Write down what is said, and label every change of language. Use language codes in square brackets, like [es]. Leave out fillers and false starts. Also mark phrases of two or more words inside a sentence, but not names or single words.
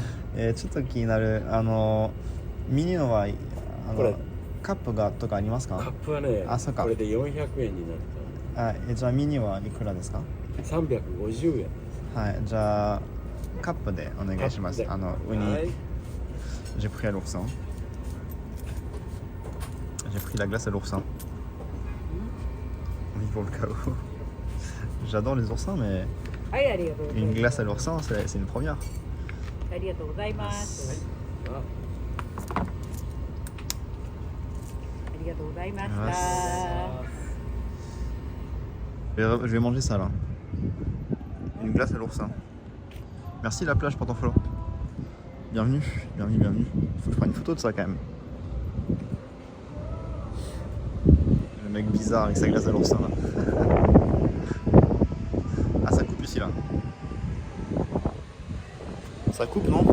[ja] ちょっと気になるミニのはこれカップがとかありますカッか？プはね、あ、そうかこれで400円になるじゃあミニはいくらですか？と350円。はい、じゃあカップでお願いします。カップでウニ、はい。 [fr] j'ai pris à l'oursin. J'ai pris la glace à l'oursin. Oui, pour le chaos. J'adore les oursins, mais [ja] はい、ありがとうござい [fr] une [ja] ます。 [fr] glace à l'oursin, c'est une première. [ja] ありがとうございます。あありがとうございまし [fr] Ah, [ja] た。 [fr] Je vais manger ça là. Une glace à l'oursin. Merci la plage pour ton follow. Bienvenue, bienvenue, bienvenue. Faut que je prenne une photo de ça quand même. Le mec bizarre avec sa glace à l'oursin là. Ah, ça coupe ici là. Ça coupe non?